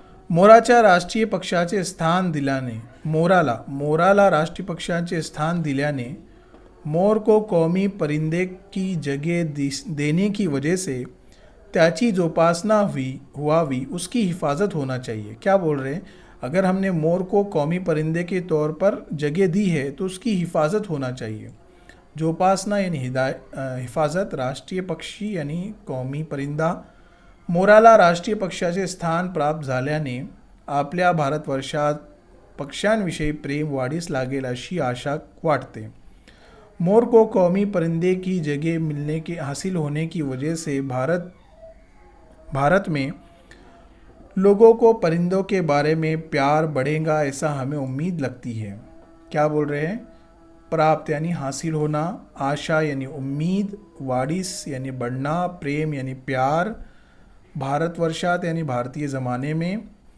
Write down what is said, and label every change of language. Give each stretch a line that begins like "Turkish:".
Marathi: मोराच्या राष्ट्रीय पक्षाचे स्थान दिल्याने
Hindi: मोराला राष्ट्रीय पक्षाचे स्थान दिल्याने मोर को कौमी परिंदे की जगह देने की वजह से
Marathi: त्याची जोपासना हुआवी
Hindi: उसकी हिफाजत होना चाहिए। क्या बोल रहे हैं? अगर हमने मोर को कौमी परिंदे के तौर पर जगह दी है तो उसकी हिफाजत होना चाहिए। जोपासना यानी हिफाजत, राष्ट्रीय पक्षी यानी कौमी परिंदा।
Marathi: मोराला राष्ट्रीय पक्षाचे स्थान प्राप्त झाल्याने आपल्या भारतवर्षात पक्ष्यांविषयी प्रेम वाढीस लागेल अशी आशा वाटते।
Hindi: मोर को कौमी परिंदे की जगह हासिल होने की वजह से भारत में लोगों को परिंदों के बारे में प्यार बढ़ेगा, ऐसा हमें उम्मीद लगती है। क्या बोल रहे हैं? प्राप्त यानी हासिल होना, आशा यानी उम्मीद, वाडिस यानी बढ़ना, प्रेम यानी प्यार, भारतवर्षात यानी भारतीय ज़माने में।